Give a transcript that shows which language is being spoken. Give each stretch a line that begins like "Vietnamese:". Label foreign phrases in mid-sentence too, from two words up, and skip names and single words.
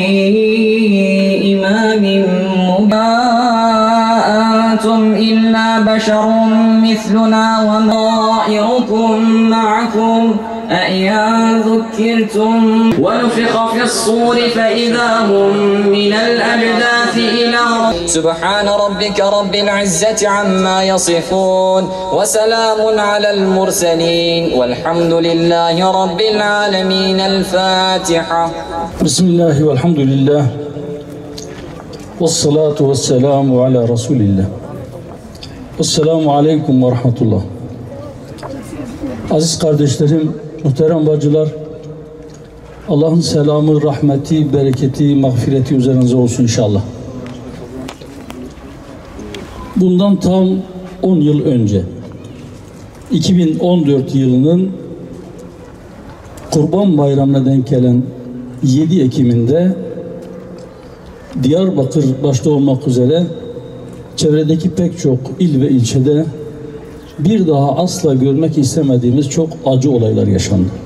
Arabic: إمام مبين أنتم إلا بشر مثلنا وما طائركم معكم أئن ذكرتم ونفخ في الصور فإذا هم من الأجداث إلى سبحان ربك رب العزة عما يصفون وسلام على المرسلين والحمد لله رب العالمين. الفاتحة. بسم الله والحمد لله والصلاة والسلام على رسول الله. السلام عليكم ورحمة الله.
Turkish: Aziz kardeşlerim, muhterem bacılar, Allah'ın selamı, rahmeti, bereketi, mağfireti üzerinize olsun inşallah. Bundan tam 10 yıl önce, 2014 yılının Kurban Bayramı'na denk gelen 7 Ekim'inde Diyarbakır başta olmak üzere çevredeki pek çok il ve ilçede bir daha asla görmek istemediğimiz çok acı olaylar yaşandı.